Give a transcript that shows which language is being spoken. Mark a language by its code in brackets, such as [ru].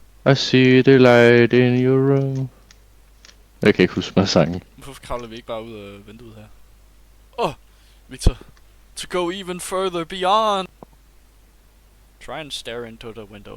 [en] I see the light in your room. [da] Jeg kan ikke huske mig sangen. Hvorfor kravler vi ikke bare ud af vinduet her? Victor. [en] To go even further beyond. Try and stare into the window.